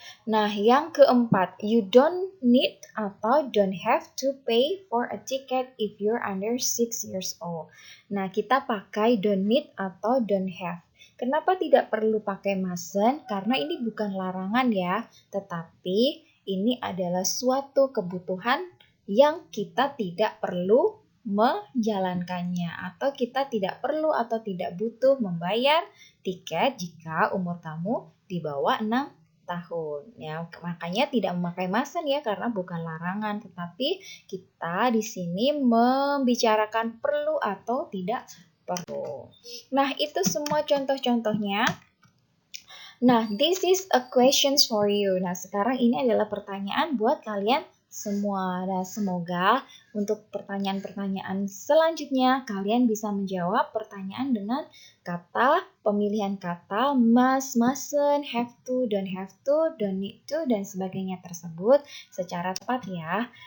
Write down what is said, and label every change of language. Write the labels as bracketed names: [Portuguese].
[Indonesian] Nah, yang keempat, [English] you don't need atau don't have to pay for a ticket if you're under 6 years old. [Indonesian] Nah, kita pakai don't need atau don't have. Kenapa tidak perlu pakai mustn't? Karena ini bukan larangan ya, tetapi ini adalah suatu kebutuhan yang kita tidak perlu menjalankannya, atau kita tidak perlu atau tidak butuh membayar tiket jika umur kamu di bawah 6 tahun. Ya, makanya tidak memakai mustn't ya, karena bukan larangan, tetapi kita di sini membicarakan perlu atau tidak perlu. Nah, itu semua contoh-contohnya. [English] Nah, this is a questions for you. [Indonesian] Nah, sekarang ini adalah pertanyaan buat kalian semua. Nah, semoga untuk pertanyaan-pertanyaan selanjutnya kalian bisa menjawab pertanyaan dengan kata, pemilihan kata must, mustn't, have to, don't need to, dan sebagainya tersebut secara tepat ya.